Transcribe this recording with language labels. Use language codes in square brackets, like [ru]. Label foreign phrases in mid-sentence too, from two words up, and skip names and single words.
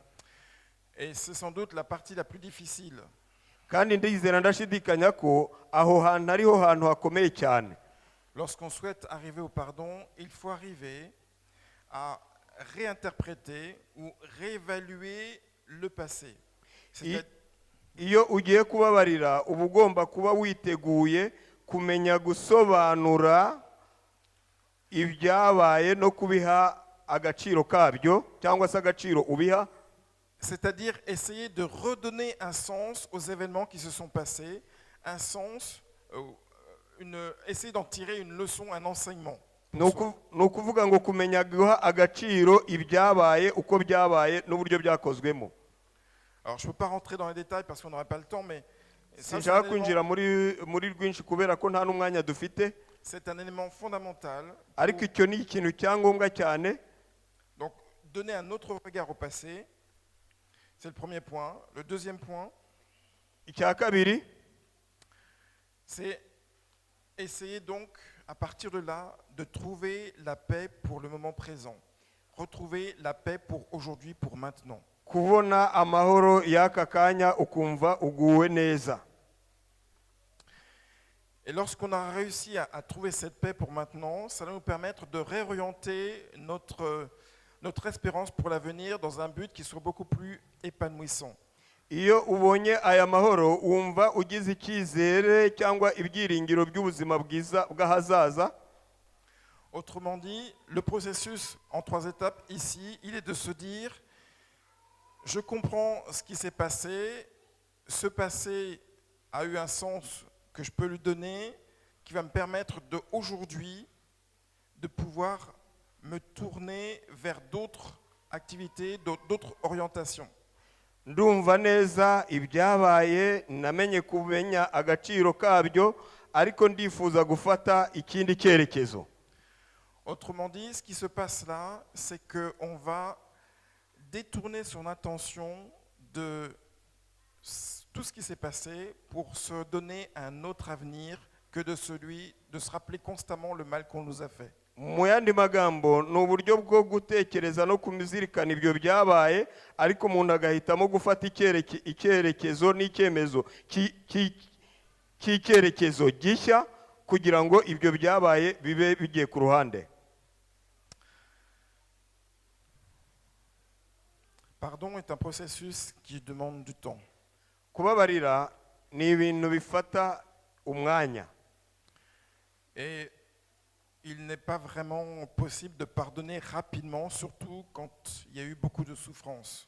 [fr] Et c'est sans doute la partie la plus difficile. [rw] Kandi ndizera ndashidikanya ko aho hantu ariho hantu hakomeye cyane. [fr] Lorsqu'on souhaite arriver au pardon, il faut arriver à réinterpréter ou réévaluer le passé. [rw] Iyo ugiye kubabarira uba ugomba kuba witeguye kumenya gusobanura ibyabaye no kubiha agaciro kabyo cyangwa se agaciro ubiha. [fr] C'est-à-dire essayer de redonner un sens aux événements qui se sont passés, un sens, essayer d'en tirer une leçon, un enseignement. [rw] Ni ukuvuga ngo kumenya guha agaciro ibyabaye uko byabaye n'uburyo byakozwemo. [fr] Alors, je ne peux pas rentrer dans les détails parce qu'on n'aurait pas le temps, mais ça, c'est un [rw] sinshaka kwinjira [fr] élément- [rw] muri rwinshi kubera ko nta n'umwanya dufite, [fr] c'est un élément fondamental. [rw] ariko icyo ni ikintu cyangombwa cyane. [fr] Donc, donner un autre regard au passé, c'est le premier point. Le deuxième point, [rw] Icya kabiri, [fr] c'est essayer donc, à partir de là, de trouver la paix pour le moment présent. Retrouver la paix pour aujourd'hui, pour maintenant. [rw] kubona amahoro y'aka kanya ukumva uguwe neza. [fr] Et lorsqu'on a réussi à trouver cette paix pour maintenant, ça va nous permettre de réorienter notre espérance pour l'avenir dans un but qui soit beaucoup plus épanouissant. [rw] Iyo ubonye aya mahoro wumva ugize icyizere cyangwa ibyiringiro by'ubuzima bwiza bw'ahazaza. [fr] Autrement dit, le processus en 3 étapes ici, il est de se dire, je comprends ce qui s'est passé, ce passé a eu un sens que je peux lui donner, qui va me permettre de aujourd'hui de pouvoir me tourner vers d'autres activités, d'autres orientations. [rw] Ndumva neza ibyabaye, namenye kumenya agaciro kabyo, ariko ndifuza gufata ikindi cyerekezo. [fr] Autrement dit, ce qui se passe là, c'est qu'on va détourner son attention de tout ce qui s'est passé pour se donner un autre avenir que de celui de se rappeler constamment le mal qu'on nous a fait. [rw] Mu yandi magambo ni uburyo bwo gutekereza no kumizirikana ibyo byabaye, ariko umuntu agahitamo gufata icyerekezo n'icyemezo cy'icyerekezo gishya kugira ngo ibyo byabaye bibe bigiye ku ruhande. [fr] Pardon est un processus qui demande du temps. [rw] Kubabarira ni ibintu bifata umwanya. [fr] Et il n'est pas vraiment possible de pardonner rapidement, surtout quand il y a eu beaucoup de souffrance.